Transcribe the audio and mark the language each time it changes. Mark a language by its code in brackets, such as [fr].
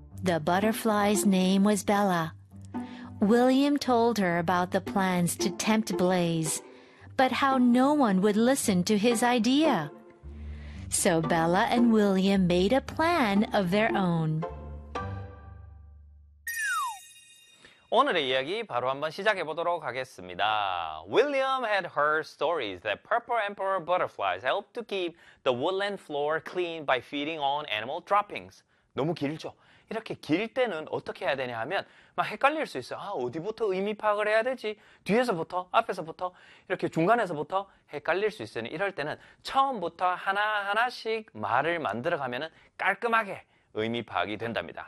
[en] The butterfly's name was Bella. William told her about the plans to tempt Blaze, but how no one would listen to his idea. So Bella and William made a plan of their own. [ko] 오늘의 이야기 바로 한번 시작해 보도록 하겠습니다. [en] William had heard stories that purple emperor butterflies help to keep the woodland floor clean by feeding on animal droppings. [ko] 너무 길죠? 이렇게 길 때는 어떻게 해야 되냐 하면 막 헷갈릴 수 있어요. 아, 어디부터 의미 파악을 해야 되지? 뒤에서부터? 앞에서부터? 이렇게 중간에서부터? 헷갈릴 수 있으니 이럴 때는 처음부터 하나하나씩 말을 만들어 가면은 깔끔하게 의미 파악이 된답니다.